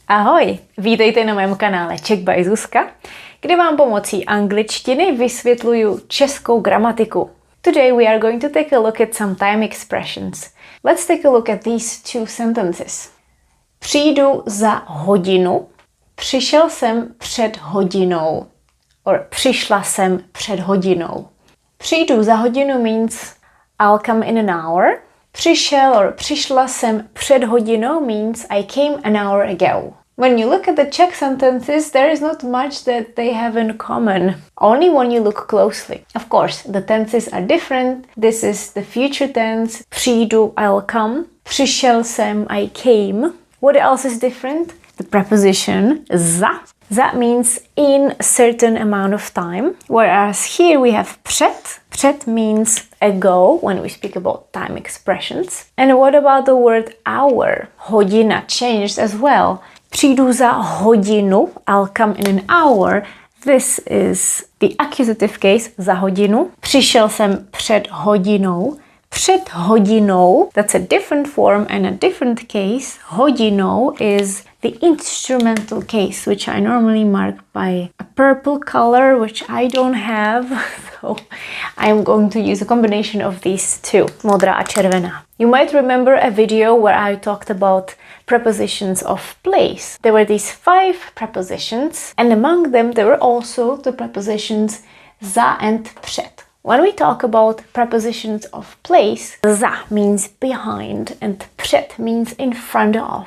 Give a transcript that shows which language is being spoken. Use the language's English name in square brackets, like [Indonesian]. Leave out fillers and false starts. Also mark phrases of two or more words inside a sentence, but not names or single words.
[Czech] Ahoj, vítejte na mém kanále Czech by Zuzka, kde vám pomocí angličtiny vysvětluju českou gramatiku. [English] Today we are going to take a look at some time expressions. Let's take a look at these two sentences. [Czech] Přijdu za hodinu, přišel jsem před hodinou, or přišla jsem před hodinou. Přijdu za hodinu [English] means I'll come in an hour. Přišel or [Czech] přišla jsem před hodinou [English] means I came an hour ago. When you look at the Czech sentences, there is not much that they have in common, only when you look closely. Of course, the tenses are different. This is the future tense, přijdu, I'll come. [Czech] Přišel jsem, [English] I came. What else is different? The preposition za. That means in a certain amount of time, whereas here we have před. Před means ago when we speak about time expressions. And what about the word hour? Hodina changed as well. [Czech] Přijdu za hodinu, [English] I'll come in an hour. This is the accusative case, [Czech] za hodinu. Přišel jsem před hodinou. Před hodinou, [English] that's a different form and a different case. Hodinou is the instrumental case, which I normally mark by a purple color, which I don't have. So I'm going to use a combination of these two, [Czech] modrá a červená. [English] You might remember a video where I talked about prepositions of place. There were these 5 prepositions, and among them there were also the prepositions za and před. When we talk about prepositions of place, za means behind and před means in front of.